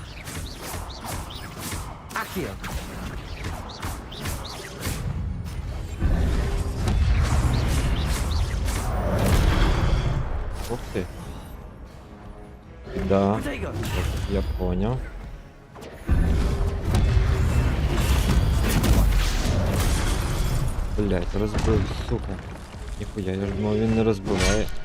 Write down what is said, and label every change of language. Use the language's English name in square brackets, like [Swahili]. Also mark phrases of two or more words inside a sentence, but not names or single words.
[Russian] Accio! Ух ты. Да, Protego! я понял. Блять, [Ukrainian] розбив, сука. Ніхуя, я ж думав, він не розбиває.